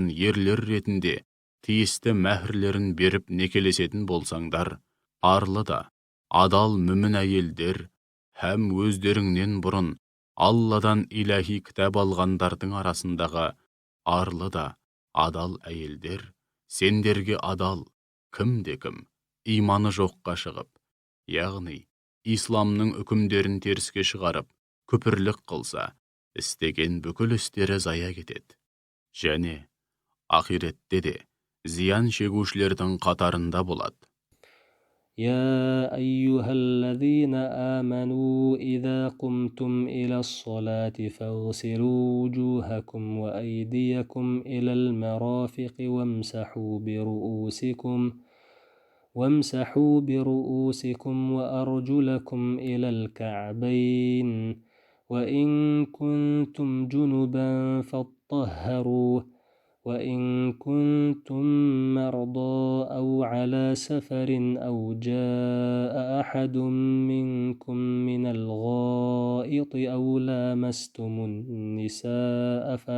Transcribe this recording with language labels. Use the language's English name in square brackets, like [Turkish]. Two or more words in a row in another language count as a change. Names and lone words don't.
[Kazakh] ерлер ретінде тиісті мәһрлерін беріп некелесетін болсаңдар, арлы да адал мүмін әйелдер һәм өздеріңнен бұрын Алладан иләһи кітап алғандардың арасындағы арлы да адал әйелдер сендерге адал, кім-кім иманы жоққа шығып, яғни исламның үкімдерін теріске шығарып, күпірлік қылса, істеген бүкіл істері зая кетеді. Және ақиретте де зиян шегушілердің қатарында болады. [Arabic] يا أيها الذين آمنوا إذا قمتم إلى الصلاة فاغسلوا وجوهكم وأيديكم إلى المرافق وامسحوا برؤوسكم وأرجلكم إلى الكعبين وإن كنتم جنبا فاطهروا وإن كنتم مرضى أو على سفر أو جاء أحد منكم من الغائط أو لامستم النساء